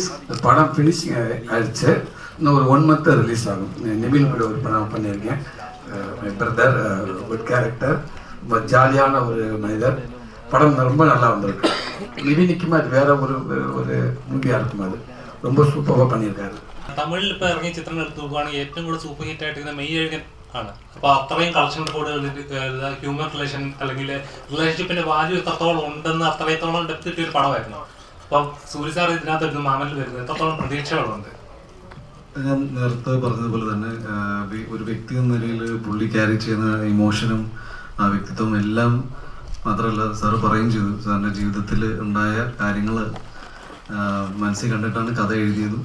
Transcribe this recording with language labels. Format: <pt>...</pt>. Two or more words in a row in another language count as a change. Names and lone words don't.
<ta>படம் ஃபினிஷிங் ஆயிடுச்சு, இன்னும் ஒரு 1 month ரிலீஸ் ஆகும். நிவின் கூட ஒரு படம் பண்ணியிருக்கேன். பிரதர்</ta> <en>good character,</en> <ta>ரொம்ப ஜாலியான ஒரு மனிதர். படம் ரொம்ப நல்லா வந்திருக்கு. நிவினுக்குமே அது வேற ஒரு மூவியாக இருக்கும். அது ரொம்ப சூப்பராக பண்ணியிருக்காரு.</ta> <ml>തമിഴിൽ ഇപ്പോൾ ഇറങ്ങിയ ചിത്രങ്ങൾ എടുത്ത് നോക്കുകയാണെങ്കിൽ ഏറ്റവും കൂടുതൽ</ml> <en>super hit</en> <ml>ആയിട്ട് മെയ്യഴകൻ ആണ്. അപ്പോൾ അത്രയും കളക്ഷൻ റിപ്പോർട്ടുകൾ,</ml> <en>human relation</en> <ml>അല്ലെങ്കിൽ റിലേഷൻഷിപ്പിന്റെ വാല്യൂ എത്രത്തോളം ഉണ്ടെന്ന് അത്രത്തോളം ഡെപ്ത് കിട്ടിയ ഒരു പടമായിരുന്നു. അപ്പം സൂര്യ സാർ ഇതിനകത്ത് വരുന്നത്, മാമനിൽ വരുന്നത്, എത്രത്തോളം പ്രതീക്ഷകളുണ്ട്? ഞാൻ നേരത്തെ പറഞ്ഞതുപോലെ തന്നെ ഒരു വ്യക്തി എന്ന നിലയിൽ പുള്ളി ക്യാരി ചെയ്യുന്ന ഇമോഷനും ആ വ്യക്തിത്വം എല്ലാം മാത്രമല്ല, സാറ് പറയുകയും ചെയ്തു, സാറിൻ്റെ ജീവിതത്തിൽ ഉണ്ടായ കാര്യങ്ങൾ മനസ്സിൽ കണ്ടിട്ടാണ് കഥ എഴുതിയത്.</ml>